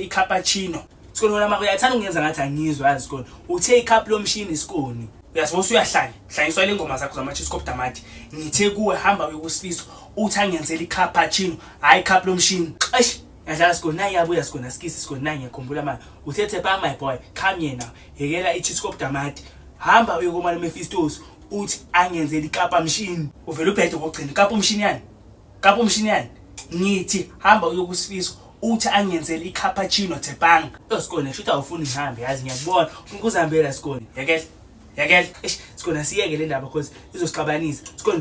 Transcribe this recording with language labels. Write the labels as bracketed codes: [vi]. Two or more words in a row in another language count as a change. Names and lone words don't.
[zu] icappuccino skoni wena uyathanda ungenza ngathi angizwa yazi skoni uthe icup lomshini skoni uyasibona uyahlanya hlanyiswa lengoma zakho zama Chiscop tamati ngithe kuwe hamba uyekusifiso uthi angenzele icappuccino hayi icup lomshini eish yadlala skoni nayi yabuya skoni asikisi skoni nayi ngiyakhumbula manje uthethe ba [en] my boy come here now [zu] yekela iChiscop tamati hamba uyekoma Mephistos uthi angenzele ikapa mshini uvela ubhede kokugcina ikapa umshini yani kapa umshini yani ngithi hamba uyokusifiso uthi angenzele icappuccino Thepang skoni shutha awufuni ngihambe yazi ngiyakubona ukuzihambela skoni yakela skoni asiyeke le ndaba because izosixabanisa skoni